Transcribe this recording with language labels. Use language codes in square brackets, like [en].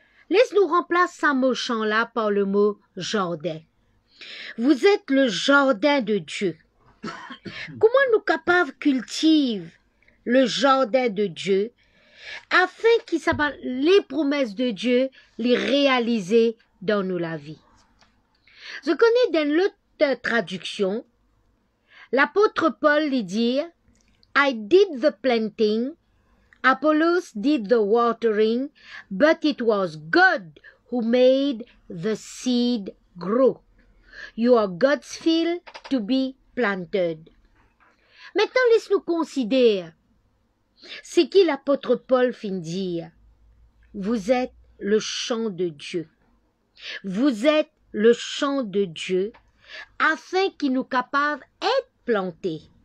[fr] Laisse-nous remplacer ce mot champ là par le mot jardin. Vous êtes le jardin de Dieu. Comment nous capables cultiver le jardin de Dieu afin qu'il s'appelle les promesses de Dieu, les réaliser dans nous la vie. Je connais dans l'autre traduction, l'apôtre Paul lui dit, [en] I did the planting, Apollos did the watering, but it was God who made the seed grow. You are God's field to be planted. [fr] Maintenant, laisse-nous considérer ce qui l'apôtre Paul fin dire. Vous êtes le champ de Dieu. Vous êtes le champ de Dieu afin qu'il nous capable d'être plantés.